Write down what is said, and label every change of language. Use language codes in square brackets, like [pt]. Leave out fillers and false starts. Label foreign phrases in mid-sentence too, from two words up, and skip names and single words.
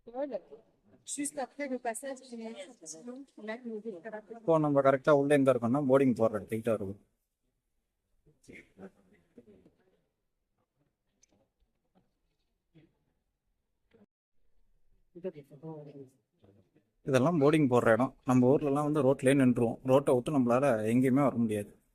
[fr] Juste après le passage du là, nous devons [ta] இப்போ நம்ம கரெக்டாக உள்ளே எங்கே இருக்கோம்னா போர்டிங் போகிற இடத்துக்கிட்ட இருக்கும். இதெல்லாம் போர்டிங் போடுற இடம். நம்ம ஊர்லலாம் வந்து ரோட்லேயே நின்றுவோம். ரோட்டை விட்டு நம்மளால எங்கேயுமே வர முடியாது.